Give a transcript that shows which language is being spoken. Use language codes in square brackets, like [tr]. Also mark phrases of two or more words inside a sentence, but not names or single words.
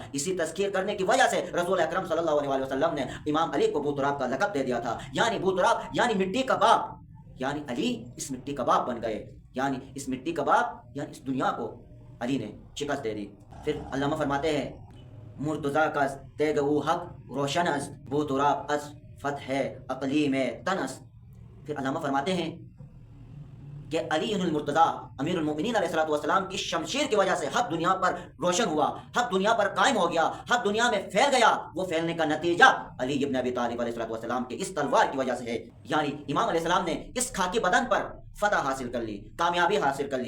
[ur] اسی تسخیر کرنے کی وجہ سے رسول اکرم [ar] صلی اللہ علیہ وسلم [ur] نے امام علی کو بوتراب کا لقب دے دیا تھا، یعنی بوتراب یعنی مٹی کا باپ، یعنی علی اس مٹی کا باپ بن گئے، یعنی اس مٹی کا باپ یعنی اس دنیا کو علی نے شکست دے دی۔ پھر علامہ فرماتے ہیں: [fa] مرتضیٰ کا تیگ او حق روشن است، بوتراب از فتح اقلیم تن است۔ [ur] پھر علامہ فرماتے ہیں کہ علی المرتضیٰ [ar] امیر المؤمنین علیہ السلام [ur] کی شمشیر کی وجہ سے حق دنیا پر روشن ہوا، حق دنیا پر قائم ہو گیا، حق دنیا میں پھیل گیا۔ وہ پھیلنے کا نتیجہ علی ابن ابی طالب [ar] علیہ السلام [ur] کے اس تلوار کی وجہ سے ہے۔ یعنی امام [ar] علیہ السلام [ur] نے اس خاکی بدن پر فتح حاصل کر لی، کامیابی حاصل کر لی۔